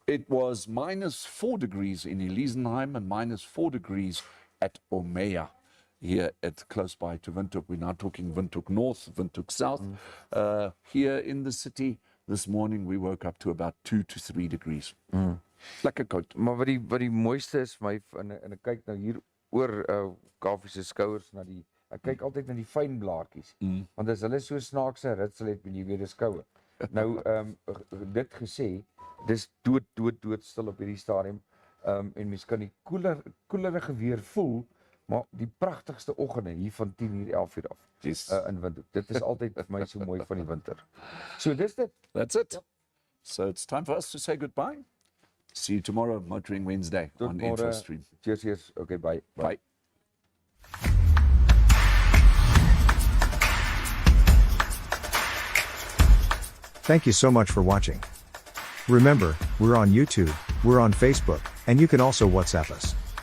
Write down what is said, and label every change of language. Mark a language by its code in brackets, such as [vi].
[en] it was -4 degrees in Elisenheim and -4 degrees at Omea, here at close by to Windhoek. We're now talking Windhoek North, Windhoek South. Here in the city, this morning we woke up to about 2 to 3 degrees. [af] Lekker koud. Maar wat die mooiste is vir my en ek kyk nou hier oor Kaufee se skouers na die ek kyk altyd na die fyn blaartjies. Want as hulle so snaakse ritsel het, moet jy weet dis koue. Nou dit gesê, dis dood stil op hierdie stadium. En mens kan die koelerige weer voel, maar die pragtigste oggende hier van 10:00, 11:00 af. Yes. In Windhoek. Dit is altyd vir my so mooi van die winter. So dis dit. [en] That's it. So it's time for us to say goodbye. See you tomorrow, Motoring Wednesday [af] Tot [en] on [af] môre. [en] InfoStream. Cheers. Okay, bye. Bye. Thank you so much for watching. Remember, we're on YouTube, we're on Facebook, and you can also WhatsApp us.